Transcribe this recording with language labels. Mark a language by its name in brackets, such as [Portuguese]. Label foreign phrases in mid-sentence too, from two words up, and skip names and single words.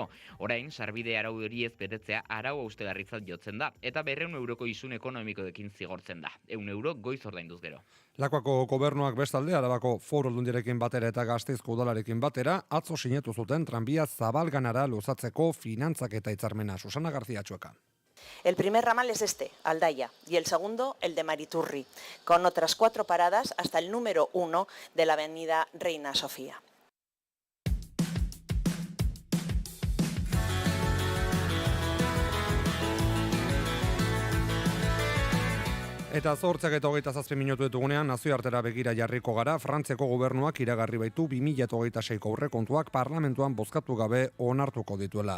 [Basque] Orain, sarbide arau horiez betetzea arau austegarritzat jotzen da, eta 200 euroko isun ekonomikoekin zigortzen da. 100 euro goiz ordainduz gero. Lakuako gobernuak bestalde, Arabako Foru Aldundiarekin batera eta Gasteizko udalarekin batera, atzo sinetu zuten tranbia Zabalganara luzatzeko finantzak eta hitzarmena. Susana García Txueka. [Spanish] El primer ramal es este, Aldaya, y el segundo, el de Mariturri, con otras 4 paradas hasta el número 1 de la avenida Reina Sofía. [Basque] Eta 8:27 minutu ditugunean nazioartera begira jarriko gara. Frantziako gobernuak iragarri baitu 2026ko aurrekontuak parlamentuan bozkatu gabe onartuko dituela.